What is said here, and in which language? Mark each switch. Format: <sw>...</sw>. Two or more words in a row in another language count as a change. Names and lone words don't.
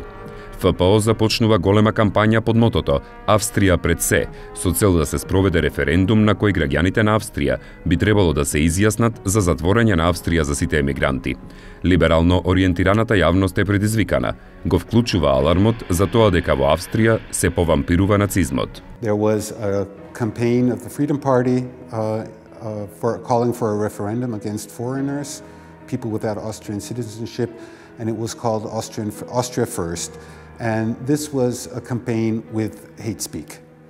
<mk>ФПО започнува голема кампања под мотото «Австрија пред се», со цел да се спроведе референдум на кој граѓаните на Австрија би требало да се изјаснат за затворање на Австрија за сите емигранти. Либерално ориентираната јавност е предизвикана. Го вклучува алармот за тоа дека во Австрија се повампирува нацизмот.</mk> <en>There was a campaign of the Freedom Party for calling for a referendum against foreigners, people without Austrian citizenship, and it was called Austria First. And this was a campaign with hate speak.</en>